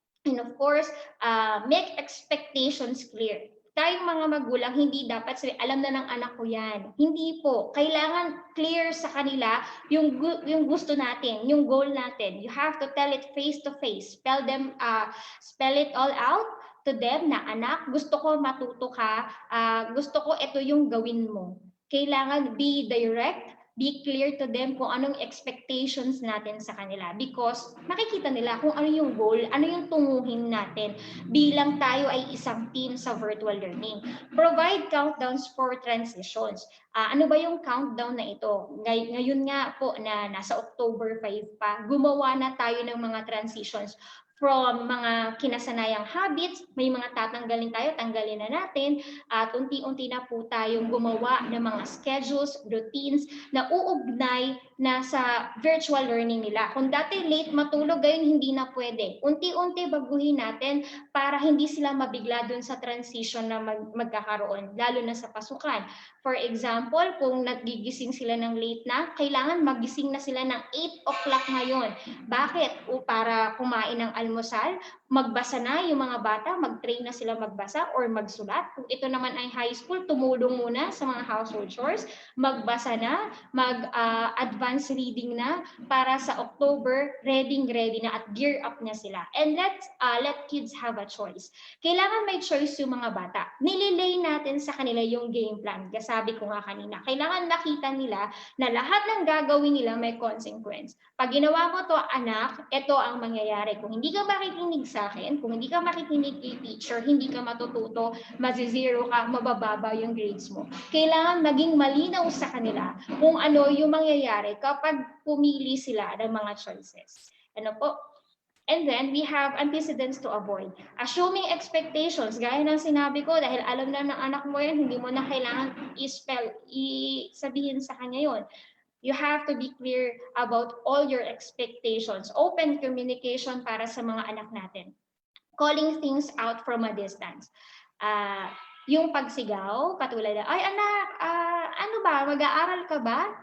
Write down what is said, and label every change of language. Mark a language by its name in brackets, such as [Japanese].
[English] And of course, make expectations clear. [Filipino] Tayong mga magulang, hindi dapat sabi, alam na ng anak ko yan. Hindi po. Kailangan clear sa kanila yung gusto natin, yung goal natin. [English] You have to tell it face to face. Spell it all out to them [Filipino] na, anak, gusto ko matuto ka, gusto ko ito yung gawin mo. Kailangan [English] be direct, be clear to them [Filipino] kung anong expectations natin sa kanila because makikita nila kung ano yung goal, ano yung tunguhin natin bilang tayo ay isang team sa virtual learning. [English] Provide countdowns for transitions. [Filipino] Ano ba yung countdown na ito? Ngayon nga po na nasa October 5 pa, gumawa na tayo ng mga transitions from mga kinasanayang habits, may mga tatanggalin tayo, tanggalin na natin, at unti-unti na po tayong gumawa ng mga schedules, routines na uugnay na sa virtual learning nila. Kung dati late matulog, ngayon hindi na pwede. Unti-unti baguhin natin para hindi sila mabigla dun sa transition na magkakaroon, lalo na sa pasukan. [English] For example, [Filipino] kung nagigising sila ng late na, kailangan magising na sila ng 8 o'clock ngayon. Bakit? Para kumain ng almusal, magbasa na yung mga bata, mag-train na sila magbasa or magsulat. Kung ito naman ay high school, tumulong muna sa mga household chores, magbasa na, mag-advance reading na para sa October, ready na at gear up na sila. [English] And let kids have a choice. [Filipino] Kailangan may choice yung mga bata. Nililay natin sa kanila yung game plan. Sabi ko nga kanina, kailangan nakita nila na lahat ng gagawin nila may consequence. Pag ginawa mo to, anak, ito ang mangyayari. Kung hindi ka makikinig sa akin, kung hindi ka makikinig kay teacher, hindi ka matututo, mazizero ka, mabababa yung grades mo. Kailangan maging malinaw sa kanila kung ano yung mangyayari kapag pumili sila ng mga choices. Ano po? [English] And then, we have antecedents to avoid. [Filipino] Assuming expectations, gaya ng sinabi ko, dahil alam na ng anak mo yan, hindi mo na kailangan sabihin sa kanya yon. [English] You have to be clear about all your expectations. Open communication [Filipino] para sa mga anak natin. [English] Calling things out from a distance. [Filipino] Yung pagsigaw, katulad na, ay anak, ano ba, mag-aaral ka ba?